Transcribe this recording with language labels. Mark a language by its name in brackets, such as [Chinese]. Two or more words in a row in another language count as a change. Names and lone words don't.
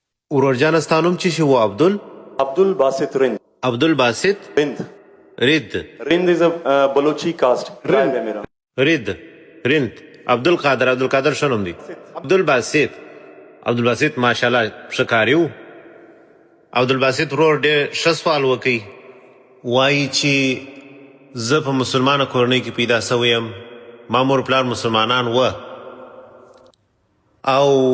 [Pashto] ورور ستا نوم څه شي و؟ Abdul Basit Rind. عبدالباسط Rind. رید [English] Rind is a Balochi caste. Tribe [Urdu] ہے میرا. [Pashto] رید رند عبدالقادر ښه نوم دی. عبدالباسط ماشاءالله ښه کاري و. عبدالباسط ورور ډېر ښه سوال وکړي، وایي چې زه په مسلمانه کورنۍ کې پیدا سوی یم، ما مور پلار مسلمانان و او